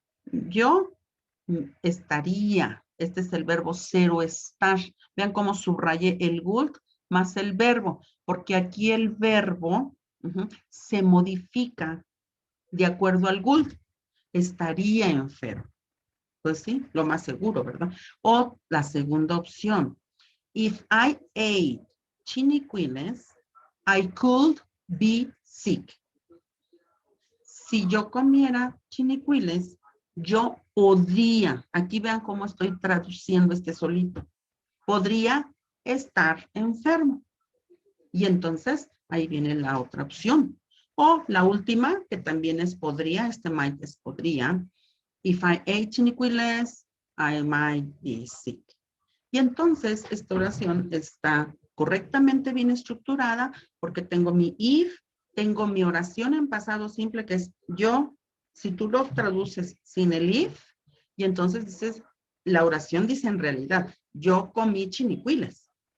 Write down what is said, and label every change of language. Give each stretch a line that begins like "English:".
Spanish: Yo estaría, este es el verbo cero estar. Vean cómo subrayé el would más el verbo, porque aquí el verbo se modifica de acuerdo al would. Estaría enfermo. Pues sí, lo más seguro, ¿verdad? O la segunda opción.
English: If I ate chinicuiles, I could be sick.
Spanish: Si yo comiera chinicuiles, yo podría, aquí vean cómo estoy traduciendo este solito, podría estar enfermo. Y entonces ahí viene la otra opción. O la última, que también es podría, might es podría.
English: If I ate chinicuiles, I might be sick.
Spanish: Y entonces esta oración está correctamente bien estructurada porque tengo mi if, tengo mi oración en pasado simple que es yo, si tú lo traduces sin el if, y entonces dices, la oración dice en realidad, yo comí chinicuiles.